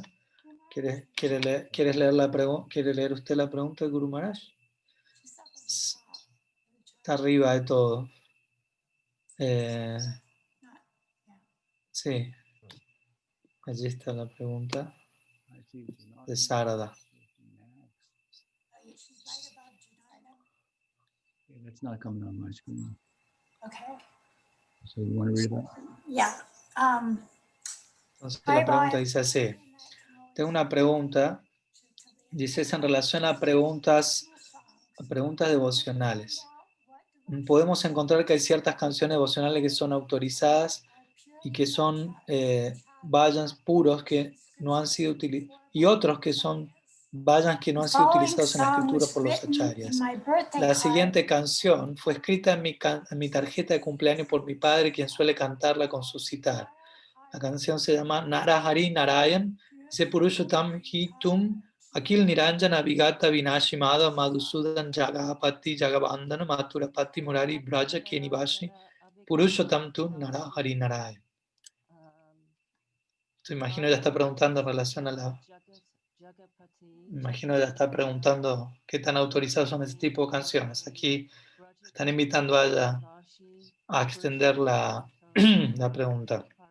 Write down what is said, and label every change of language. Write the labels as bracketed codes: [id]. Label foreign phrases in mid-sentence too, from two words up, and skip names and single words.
[es] ¿Quiere leer usted la pregunta de Guru Maharaj? Está arriba de todo. Sí, allí está la pregunta de Sharda. [en] It's not coming on my screen. Okay. So you want to read that? Yeah. [es] Entonces la pregunta dice así. Tengo una pregunta, dice, es en relación a preguntas devocionales. Podemos encontrar que hay ciertas canciones devocionales que son autorizadas y que son vajans puros que no han sido utilizados, y otros que son vajans que no han sido utilizados en la escritura por los acharyas. La siguiente canción fue escrita en mi tarjeta de cumpleaños por mi padre, quien suele cantarla con su sitar. La canción se llama Narahari Narayan. [hi] Dice पुरुषोत्तम ही तुम अखिल निरंजन विगत विनाशीमद मधुसूदन जगपति जगबंधन मथुरापति मुरारी ब्रज केनिवाशी पुरुषोत्तम तू नरहरि नारायण. [es] Te imagino ya está preguntando en relación a imagino ya está preguntando qué tan autorizados son ese tipo de canciones. Aquí están invitando a ella a extender la pregunta.